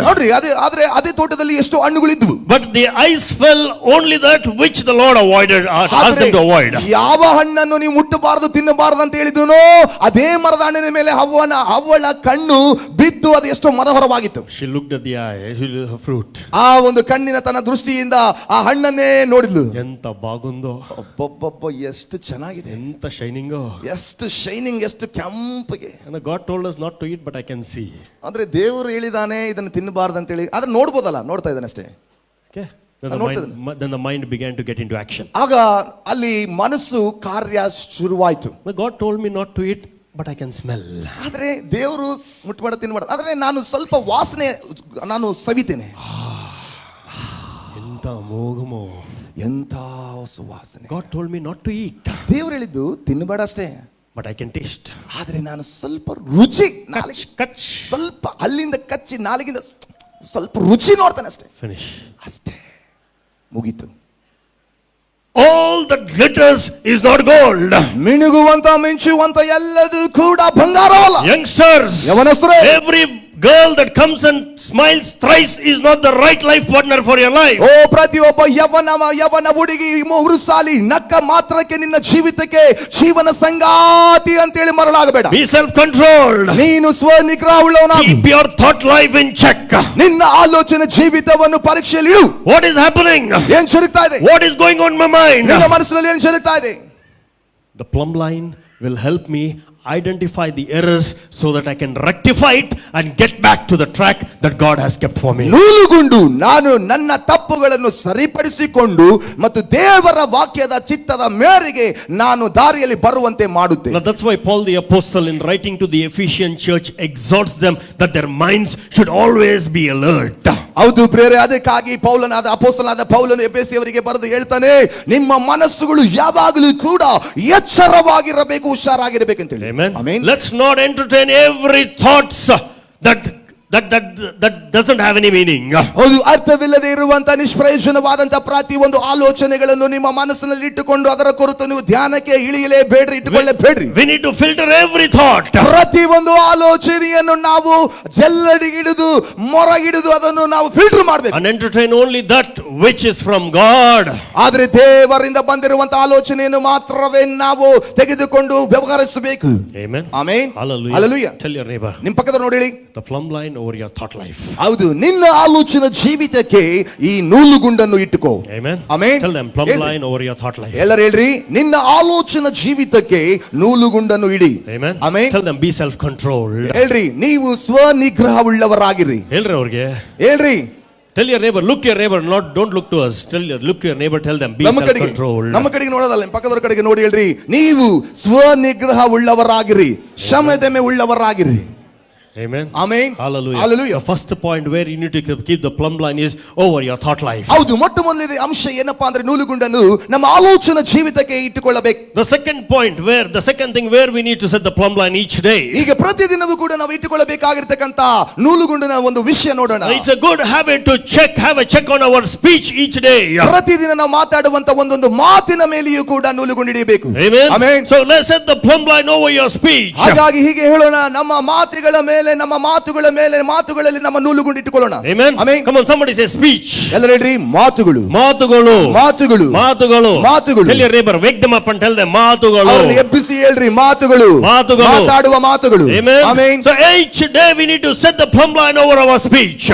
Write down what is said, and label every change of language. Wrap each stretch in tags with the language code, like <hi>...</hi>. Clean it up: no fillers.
<kn>ನೋಡ್ರಿ, ಅದೇ ತೋಟದಲ್ಲಿ ಎಷ್ಟು ಹಣ್ಣುಗಳಿದ್ವು.</kn> <en>But the eyes fell only that which the Lord avoided, asked them to avoid.</en> <kn>ಯಾವ ಹಣ್ಣನ್ನು ನೀವು ಮುಟ್ಟಬಾರದು ತಿನ್ನಬಾರದು ಅಂತ ಹೇಳಿದ್ರು ನೋಡಿದ್ಲೋ ಅದೇ ಮರದ ಹಣ್ಣಿನ ಮೇಲೆ ಅವಳ ಕಣ್ಣು ಬಿದ್ದು ಅದು ಎಷ್ಟೋ ಮನೋಹರವಾಗಿತ್ತು.</kn> <en>She looked at the eye, her fruit.</en> <kn>ಆ ಒಂದು ಕಣ್ಣಿನ ತನ್ನ ದೃಷ್ಟಿಯಿಂದ ಆ ಹಣ್ಣನ್ನೇ ನೋಡಿದ್ಲು.</kn> <te>ಎಂತ ಬಾಗುಂದೋ,</te> <kn>ಒಬ್ಬೊಬ್ಬೊಬ್ಬ ಎಷ್ಟು ಚೆನ್ನಾಗಿದೆ,</kn> <te>ಎಂತ ಶೈನಿಂಗೋ,</te> <kn>ಎಷ್ಟು ಶೈನಿಂಗ್, ಎಷ್ಟು ಕೆಂಪಗೆ.</kn> <en>And God told us not to eat, but I can see.</en> <kn>ಅಂದ್ರೆ ದೇವರು ಹೇಳಿದಾನೆ ಇದನ್ನು ತಿನ್ನಬಾರ್ದು ಅಂತ ಹೇಳಿ, ಅದನ್ನ ನೋಡ್ಬೋದಲ್ಲ, ನೋಡ್ತಾ ಇದ್ದಾನೆ ಅಷ್ಟೇ.</kn> <en>Okay. Then the mind began to get into action.</en> <kn>ಆಗ ಅಲ್ಲಿ ಮನಸ್ಸು ಕಾರ್ಯ ಶುರುವಾಯಿತು.</kn> <en>God told me not to eat, but I can smell.</en> <kn>ಆದ್ರೆ ದೇವರು ಮುಟ್ಬೇಡ ತಿನ್ಬೇಡ, ಆದ್ರೆ ನಾನು ಸ್ವಲ್ಪ ವಾಸನೆ ನಾನು ಸವಿತೇನೆ.</kn> <te>ಎಂತ ಮೋಗಮೋ,</te> <kn>ಎಂತ ಸುವಾಸನೆ.</kn> <en>God told me not to eat,</en> <kn>ದೇವರು ಹೇಳಿದ್ದು ತಿನ್ನಬೇಡ ಅಷ್ಟೇ,</kn> <en>but I can taste.</en> <kn>ಆದ್ರೆ ನಾನು ಸ್ವಲ್ಪ ರುಚಿ, Kach. ಸ್ವಲ್ಪ ಅಲ್ಲಿಂದ ಕಚ್ಚಿ ನಾಲಿಗಿಂದ ಸ್ವಲ್ಪ ರುಚಿ ನೋಡ್ತಾನೆ ಅಷ್ಟೇ.</kn> <en>Finish.</en> <kn>ಅಷ್ಟೇ, ಮುಗೀತು.</kn> <en>All that glitters is not gold.</en> <kn>ಮಿನುಗುವಂತ ಮಿಂಚುವಂತ ಎಲ್ಲದೂ ಕೂಡ ಬಂಗಾರವಲ್ಲ.</kn> <en>Youngsters,</en> <kn>ಯವನಸ್ಥರೇ,</kn> <en>every girl that comes and smiles thrice is not the right life partner for your life.</en> <kn>ಓ ಪ್ರತಿಯೊಬ್ಬ ಯವನ ಹುಡುಗಿ ಉರುಸಾಲಿ ನಕ್ಕ ಮಾತ್ರಕ್ಕೆ ನಿನ್ನ ಜೀವಿತಕ್ಕೆ ಜೀವನ ಸಂಗಾತಿ ಅಂತೇಳಿ ಮರಳಾಗಬೇಡ.</kn> <en>Be self-controlled.</en> <kn>ನೀನು ಸ್ವನಿಗ್ರಹ ಉಳ್ಳವನಾಗು.</kn> <en>Keep your thought life in check.</en> <kn>ನಿನ್ನ ಆಲೋಚನೆ ಜೀವಿತವನ್ನು ಪರೀಕ್ಷೆಯಲ್ಲಿ ಇಡು.</kn> <en>What is happening?</en> <kn>ಏನ್ ಜರುಗ್ತಾ ಇದೆ?</kn> <en>What is going on in my mind?</en> <kn>ನಿನ್ನ ಮನಸ್ಸಿನಲ್ಲಿ ಏನ್ ಜರುಗ್ತಾ ಇದೆ?</kn> <en>The plumb line will help me identify the errors so that I can rectify it and get back to the track that God has kept for me.</en> <kn>ನೂಲುಗುಂಡು ನಾನು ನನ್ನ ತಪ್ಪುಗಳನ್ನು ಸರಿಪಡಿಸಿಕೊಂಡು ಮತ್ತು ದೇವರ ವಾಕ್ಯದ ಚಿತ್ತದ ಮೇರೆಗೆ ನಾನು ದಾರಿಯಲ್ಲಿ ಬರುವಂತೆ ಮಾಡುತ್ತೆ.</kn> <en>Now that's why Paul the apostle in writing to the Ephesian church exhorts them that their minds should always be alert.</en> <kn>ಹೌದು ಪ್ರಿಯರೇ, ಅದಕ್ಕಾಗಿ ಅಪೊಸ್ತಲನಾದ ಪೌಲನು ಎಫೆಸಿಯವರಿಗೆ ಬರೆದು ಹೇಳ್ತಾನೆ, ನಿಮ್ಮ ಮನಸ್ಸುಗಳು ಯಾವಾಗಲೂ ಕೂಡ ಎಚ್ಚರವಾಗಿರಬೇಕು, ಹುಷಾರಾಗಿರಬೇಕು ಅಂತ ಹೇಳಿ.</kn> <en>Amen. Let's not entertain every thoughts that doesn't have any meaning.</en> <kn>ಹೌದು, ಅರ್ಥವಿಲ್ಲದೆ ಇರುವಂತ ನಿಷ್ಪ್ರಯೋಜನವಾದಂತ ಪ್ರತಿ ಒಂದು ಆಲೋಚನೆಗಳನ್ನು ನಿಮ್ಮ ಮನಸ್ಸಿನಲ್ಲಿ ಇಟ್ಟುಕೊಂಡು ಅದರ ಕುರಿತು ನೀವು ಧ್ಯಾನಕ್ಕೆ ಇಳಿಯಲೇಬೇಡ್ರಿ, ಇಟ್ಟುಕೊಳ್ಳಬೇಡ್ರಿ.</kn> <en>We need to filter every thought.</en> <kn>ಪ್ರತಿ ಒಂದು ಆಲೋಚನೆಯನ್ನು ನಾವು ಜಲ್ಲಡಿಗಿಡಿದು ಮೊರಗಿಡಿದು ಅದನ್ನು ನಾವು ಫಿಲ್ಟರ್ ಮಾಡಬೇಕು.</kn> <en>And entertain only that which is from God.</en> <kn>ಆದ್ರೆ ದೇವರಿಂದ ಬಂದಿರುವಂತ ಆಲೋಚನೆಯನ್ನು ಮಾತ್ರವೇ ನಾವು ತೆಗೆದುಕೊಂಡು ವ್ಯವಹರಿಸಬೇಕು.</kn> <en>Amen.</en> <kn>Amen.</kn> <en>Hallelujah. Hallelujah. Tell your neighbor,</en> <kn>ನಿಮ್ಮ ಪಕ್ಕದ ನೋಡಿ ಹೇಳಿ,</kn> <en>the plumb line over your thought life.</en> <kn>ಹೌದು, ನಿನ್ನ ಆಲೋಚನೆ ಜೀವಿತಕ್ಕೆ ಈ ನೂಲುಗುಂಡನ್ನು ಇಟ್ಟುಕೋ.</kn> <en>Amen.</en> <kn>Amen.</kn> <en>Tell them, plumb line over your thought life.</en> <kn>ಎಲ್ಲರೂ ಹೇಳ್ರಿ, ನಿನ್ನ ಆಲೋಚನೆ ಜೀವಿತಕ್ಕೆ ನೂಲುಗುಂಡನ್ನು ಇಡಿ.</kn> <en>Amen.</en> <kn>Amen.</kn> <en>Tell them, be self-controlled.</en> <kn>ಹೇಳ್ರಿ, ನೀವು ಸ್ವನಿಗ್ರಹವುಳ್ಳವರಾಗಿರಿ. ಹೇಳ್ರಿ ಅವ್ರಿಗೆ, ಹೇಳ್ರಿ.</kn> <en>tell your neighbor, look to your neighbor, don't look to us. Look to your neighbor, tell them, be self-controlled.</en> <kn>ನಮ್ಮ ಕಡೆಗೆ ನೋಡೋದಲ್ಲ, ನಿಮ್ಮ ಪಕ್ಕದವರ ಕಡೆಗೆ ನೋಡಿ ಹೇಳ್ರಿ, ನೀವು ಸ್ವನಿಗ್ರಹವುಳ್ಳವರಾಗಿರಿ, ಶಮದಮೆ ಉಳ್ಳವರಾಗಿರಿ.</kn> <en>Amen. Amen. Hallelujah. Hallelujah. The first point where you need to keep the plumb line is over your thought life.</en> <kn>ಹೌದು, ಮೊಟ್ಟ ಮೊದಲನೇ ಅಂಶ ಏನಪ್ಪಾ ಅಂದ್ರೆ ನೂಲುಗುಂಡನ್ನು ನಮ್ಮ ಆಲೋಚನಾ ಜೀವಿತಕ್ಕೆ ಇಟ್ಟುಕೊಳ್ಳಬೇಕು.</kn> <en>The second thing where we need to set the plumb line each day.</en> <kn>ಈಗ ಪ್ರತಿದಿನವೂ ಕೂಡ ನಾವು ಇಟ್ಟುಕೊಳ್ಳಬೇಕಾಗಿರತಕ್ಕಂತ ನೂಲುಗುಂಡಿನ ಒಂದು ವಿಷಯ ನೋಡೋಣ.</kn> <en>It's a good habit to have a check on our speech each day.</en> <kn>ಪ್ರತಿದಿನ ನಾವು ಮಾತಾಡುವಂತ ಒಂದೊಂದು ಮಾತಿನ ಮೇಲೆಯೂ ಕೂಡ ನೂಲುಗುಂಡು ಹಿಡಿಯಬೇಕು.</kn> <en>Amen. Amen. So let's set the plumb line over your speech.</en> <kn>ಹಾಗಾಗಿ ಹೀಗೆ ಹೇಳೋಣ, ನಮ್ಮ ಮಾತುಗಳ ಮೇಲೆ, ನಮ್ಮ ಮಾತುಗಳ ಮೇಲೆ, ಮಾತುಗಳಲ್ಲಿ ನಮ್ಮ ನೂಲುಗುಂಡು ಇಟ್ಟುಕೊಳ್ಳೋಣ.</kn> <en>Amen. Amen. Come on, somebody say speech.</en> <kn>ಎಲ್ಲರೂ ಹೇಳ್ರಿ, ಮಾತುಗಳು. ಮಾತುಗಳು. ಮಾತುಗಳು. ಮಾತುಗಳು. ಮಾತುಗಳು.</kn> <en>Tell your neighbor, wake them up and tell them,</en> <kn>ಮಾತುಗಳು. ಅವರನ್ನು ಎಬ್ಬಿಸಿ ಹೇಳ್ರಿ, ಮಾತುಗಳು. ಮಾತುಗಳು. ಮಾತಾಡುವ ಮಾತುಗಳು.</kn> <en>Amen. Amen. So each day we need to set the plumb line over our speech.</en>